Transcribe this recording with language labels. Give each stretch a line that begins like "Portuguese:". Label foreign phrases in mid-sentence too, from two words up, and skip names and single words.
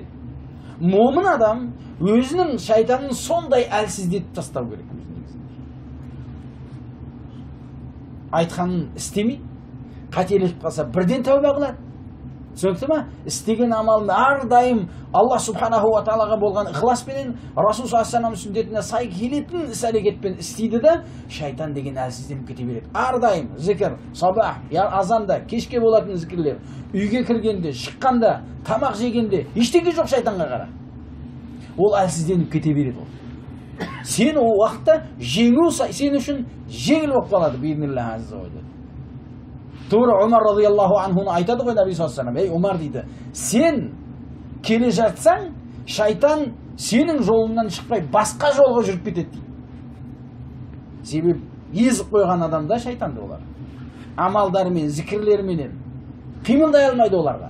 Kazakh: Момын адам өзінің шайтанын сондай әлсіздетіп тастау керек. Айтқанын істемей, қателесіп қалса бірден тәубе қылады. Түсінікті ме? Істеген амалын әрдайым Алла
Arabic: سبحانه وتعالى
Kazakh: болған ықыласпенен, Расул
Arabic: صلى الله عليه وسلم
Kazakh: сүннетіне сай келетін іс-әрекетпен істейді да, шайтан деген әлсізденіп кете береді. Әрдайым зікір, сабах, азанда, кешке болатын зікірлер, үйге кіргенде, шыққанда, тамақ жегенде, ештеңе жоқ шайтанға қара. Ол әлсізденіп кете береді. Сен ол уақытта жеңу сен үшін жеңіл болып қалады
Arabic: بإذن الله عز وجل.
Kazakh: Тура Умар
Arabic: رضي الله عنه
Kazakh: айтады ғой Наби
Arabic: صلى الله عليه وسلم,
Kazakh: ей Умар дейді, сен келе жатсаң, шайтан сенің жолыңнан шықпай басқа жолға жүріп кетеді дейді. Себебі езіп қойған адамда шайтанды олар. Амалдарымен, зікірлерменен қимылдай алмайды оларға.